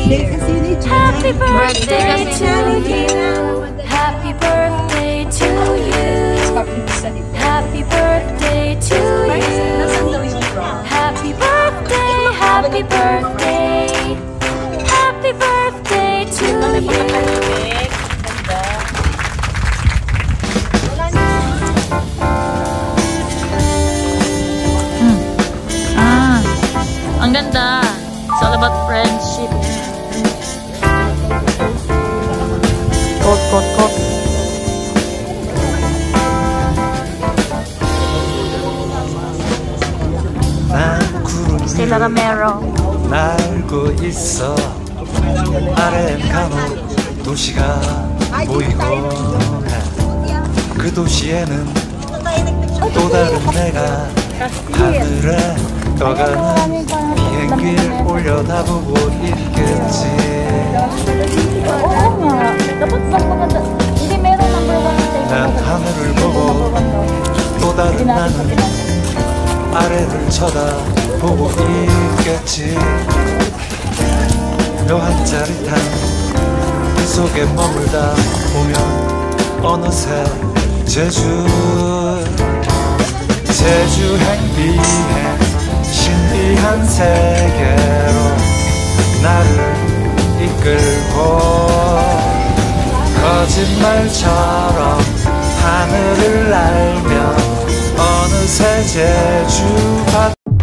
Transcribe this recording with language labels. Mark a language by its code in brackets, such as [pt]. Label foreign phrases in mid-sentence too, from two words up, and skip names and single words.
[en] Happy birthday to you. Happy birthday to you. Happy birthday to you. Happy birthday, happy birthday. Happy birthday to you. [tl] Ang ganda. [en] It's all about friendship. Kot. [ko] 난 구름 Stella Romero. 날고 있어. 아래 간혹 도시가 보이고 해. 그 도시에는 또 다른 내가 하늘에 떠가는 비행기를 올려다보고 있겠지. [tl] Oo nga. Dapat mas maganda. Hindi meron number 1 [ko] 난 하늘을 보고 또 다른 나는 아래를 쳐다보고 있겠지. 묘한 짜릿한 그 속에 머물다 보면 어느새 제주 행비행 신비한 세계로 나를 이끌고 거짓말처럼 하늘을 날며 어느새 제주 바다